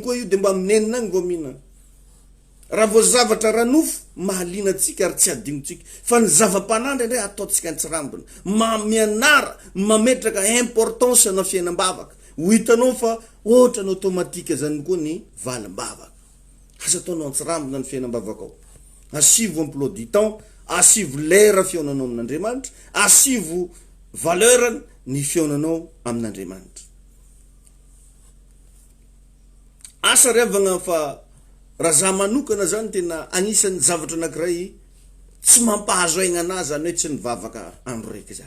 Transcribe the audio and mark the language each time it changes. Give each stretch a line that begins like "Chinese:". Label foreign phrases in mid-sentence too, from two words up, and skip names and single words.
Malagasy: koa io de mba aminenina agny vao mihina raha vao zavatra ranofo mahalina atsika ary tsy adinotsika fa ny zava-panandry ndray ataotsika antsirambina mianara mametraka importance na fiainam-bavaka ho hitanao fa ohatra ny automatika zany koa ny valim-bavaka asa ataonao antsirambina ny fiainam-bavaka ao asivo
French: emploi du temps
Malagasy: asivo lera fionanao amin'Andriamanitra asivo valeur ny fionanao amin'Andriamanitra asa revagna fa raha za manokana zany tena anisan'ny zavatra anankiray tsy mampahazo aigna anazy zany hoe tsy nivavaka andro raiky zany